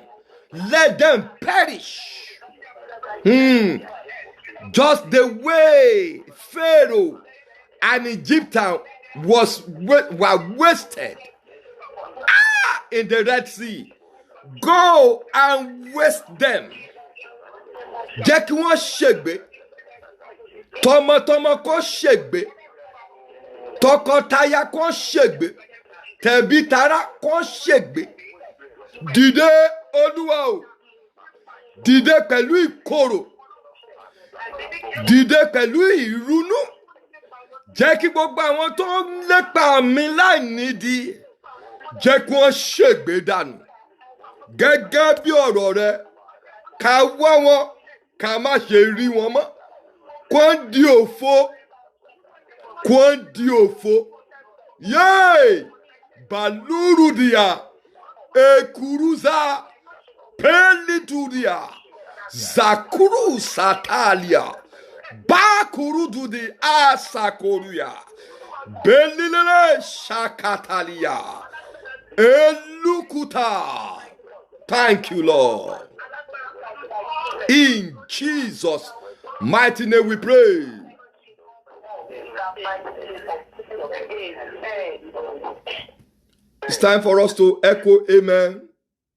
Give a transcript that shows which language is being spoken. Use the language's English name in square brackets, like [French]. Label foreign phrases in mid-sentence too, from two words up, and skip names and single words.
[English] Let them perish. Just the way Pharaoh and Egyptian were wasted in the Red Sea. Go and waste them. [Yoruba] Jẹ́ kí wọ́n ṣègbé. Tọmọtọmọ kó ṣègbé. Tọkọtaya kó ṣègbé. Tẹ̀bítara kó ṣègbé. Dìde Olúwa o. Dìde pẹ̀lú ìkorò. Dìde pẹ̀lú ìrunú. Jẹ́ kí gbogbo àwọn tó ń lépa mi láì nídìí. Jẹ́ kí wọ́n ṣègbé dànù. Gẹ́gẹ́ bí ọ̀rọ̀ rẹ, ká wá wọn, ká má ṣe rí wọn mọ́. Kwan di òfo. Kwan di òfo. Yay! Balurudia. Ekuruza. Pelitudia. Zakuru satalia. Bakurududi asakoruya. Belilele shakatalia. Elukuta. [English] Thank you, Lord. In Jesus' mighty name we pray. It's time for us to echo amen.